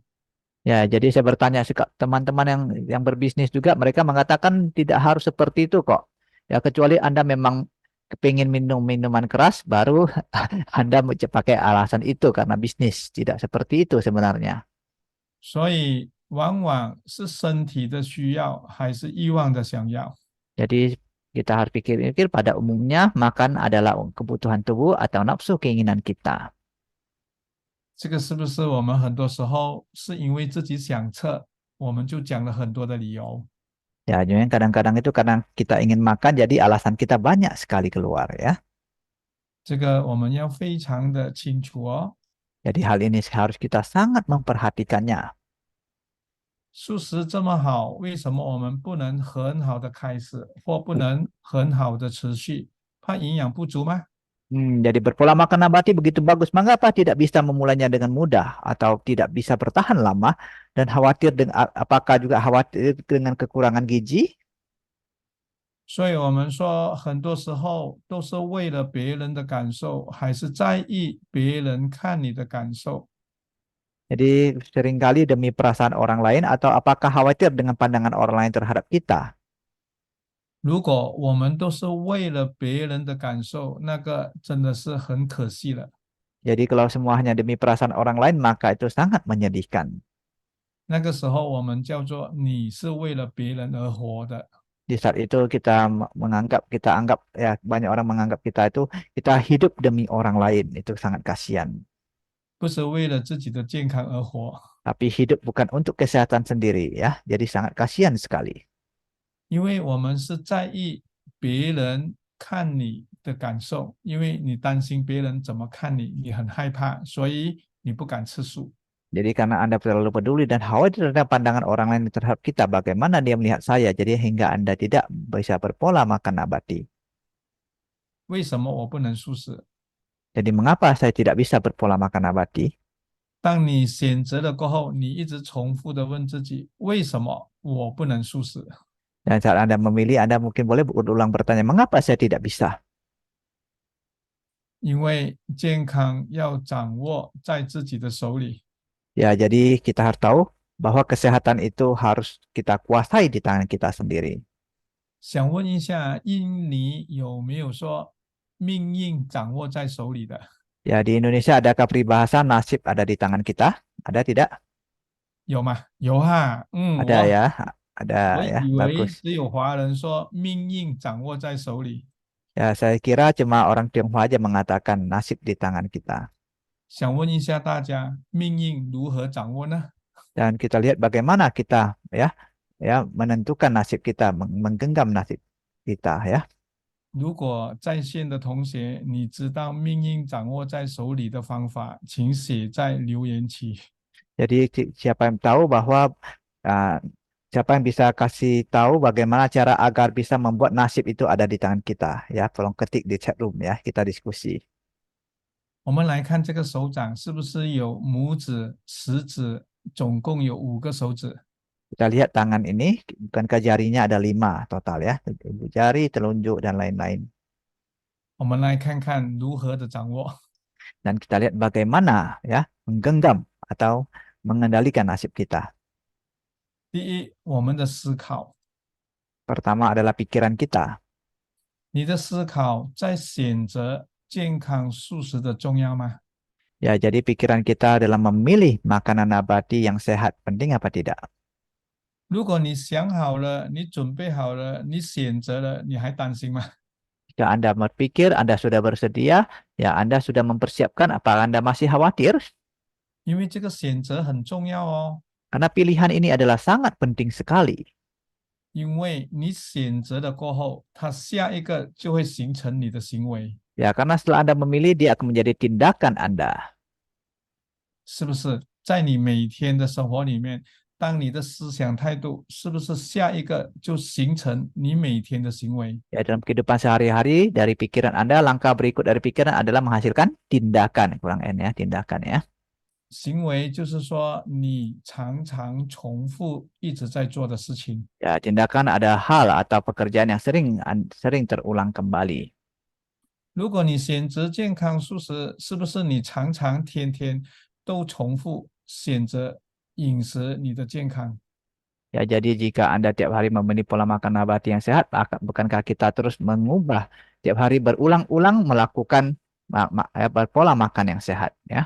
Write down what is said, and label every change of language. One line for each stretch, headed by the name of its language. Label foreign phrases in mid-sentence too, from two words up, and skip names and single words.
Indonesian: Ya, jadi saya bertanya teman-teman yang berbisnis juga, mereka mengatakan tidak harus seperti itu kok. Ya, kecuali Anda memang kepingin minum minuman keras, baru Anda pakai alasan itu karena bisnis. Tidak seperti itu sebenarnya.
Chinese: 所以往往是身体的需要，还是欲望的想要。
Indonesian: Jadi kita harus pikir-pikir, pada umumnya makan adalah kebutuhan tubuh atau nafsu keinginan kita.
Chinese: 这个是不是我们很多时候是因为自己想吃，我们就讲了很多的理由。
Indonesian: Ya, memang kadang-kadang itu karena kita ingin makan, jadi alasan kita banyak sekali keluar ya.
Chinese: 这个我们要非常的清楚哦。
Indonesian: Jadi hal ini harus kita sangat memperhatikannya.
Chinese: 素食这么好，为什么我们不能很好的开始，或不能很好的持续？怕营养不足吗？
Indonesian: Jadi berpola makan nabati begitu bagus, mengapa tidak bisa memulainya dengan mudah atau tidak bisa bertahan lama dan khawatir dengan apakah juga khawatir dengan kekurangan gizi?
Chinese: 所以我们说，很多时候都是为了别人的感受，还是在意别人看你的感受？
Indonesian: Jadi seringkali demi perasaan orang lain atau apakah khawatir dengan pandangan orang lain terhadap kita?
Chinese: 如果我们都是为了别人的感受，那个真的是很可惜了。
Indonesian: Jadi kalau semua hanya demi perasaan orang lain, maka itu sangat menyedihkan.
Chinese: 那个时候我们叫做你是为了别人而活的。
Indonesian: Di saat itu kita anggap ya, banyak orang menganggap kita itu kita hidup demi orang lain, itu sangat kasihan.
Chinese: 不是为了自己的健康而活。
Indonesian: Tapi hidup bukan untuk kesehatan sendiri ya, jadi sangat kasihan sekali.
Chinese: 因为我们是在意别人看你的感受，因为你担心别人怎么看你，你很害怕，所以你不敢吃素。
Indonesian: Jadi karena Anda terlalu peduli dan khawatir terhadap pandangan orang lain terhadap kita, bagaimana dia melihat saya, jadi hingga Anda tidak bisa berpola makan nabati.
Chinese: 为什么我不能素食？
Indonesian: Jadi mengapa saya tidak bisa berpola makan nabati?
Chinese: 当你选择了过后，你一直重复的问自己，为什么我不能素食？
Indonesian: Dan saat Anda memilih, Anda mungkin boleh berulang bertanya, mengapa saya tidak bisa?
Chinese: 因为健康要掌握在自己的手里。
Indonesian: Ya, jadi kita harus tahu bahwa kesehatan itu harus kita kuasai di tangan kita sendiri.
Chinese: 想问一下，印尼有没有说命运掌握在手里的？
Indonesian: Ya, di Indonesia adakah peribahasa nasib ada di tangan kita? Ada tidak?
Chinese: 有吗？有哈，
Indonesian: Ada ya, ada
Chinese: 我 ya, 以为 bagus. 只有华人说命运掌握在手里。
Indonesian: Ya, saya kira cuma orang Tionghoa aja mengatakan nasib di tangan kita.
Chinese: 想问一下大家，命运如何掌握呢？
Indonesian: Dan kita lihat bagaimana kita ya menentukan nasib kita, menggenggam nasib kita ya.
Chinese: 如果在线的同学，你知道命运掌握在手里的方法，请写在留言区。
Indonesian: Jadi siapa yang tahu bahwa siapa yang bisa kasih tahu bagaimana cara agar bisa membuat nasib itu ada di tangan kita ya, tolong ketik di
English: chat room
Indonesian: ya, kita diskusi.
Chinese: 我们来看这个手掌是不是有拇指、食指，总共有5个手指。
Indonesian: Kita lihat tangan ini, bukankah jarinya ada 5 total ya, ibu jari, telunjuk dan lain-lain.
Chinese: 我们来看看如何的掌握。
Indonesian: Dan kita lihat bagaimana ya menggenggam atau mengendalikan nasib kita.
Chinese: 第一，我们的思考，
Indonesian: Pertama adalah pikiran kita.
Chinese: 你的思考在选择健康素食的重要吗？
Indonesian: Ya, jadi pikiran kita dalam memilih makanan nabati yang sehat penting apa tidak?
Chinese: 如果你想好了，你准备好了，你选择了，你还担心吗？
Indonesian: Jika Anda berpikir, Anda sudah bersedia, ya Anda sudah mempersiapkan, apa Anda masih khawatir?
Chinese: 因为这个选择很重要哦，
Indonesian: Karena pilihan ini adalah sangat penting sekali.
Chinese: 因为你选择了过后，它下一个就会形成你的行为，
Indonesian: Ya, karena setelah Anda memilih, dia akan menjadi tindakan Anda.
Chinese: 是不是？在你每天的生活里面，当你的思想态度，是不是下一个就形成你每天的行为？
Indonesian: Ya, dalam kehidupan sehari-hari, dari pikiran Anda, langkah berikut dari pikiran adalah menghasilkan tindakan. Kurang N ya, tindakan ya.
Chinese: 行为就是说你常常重复一直在做的事情。
Indonesian: Ya, tindakan ada hal atau pekerjaan yang sering terulang kembali.
Chinese: 如果你选择健康素食，是不是你常常天天都重复选择饮食你的健康？
Indonesian: Ya, jadi jika Anda tiap hari memilih pola makan nabati yang sehat, bukankah kita terus mengubah tiap hari berulang-ulang melakukan pola makan yang sehat ya?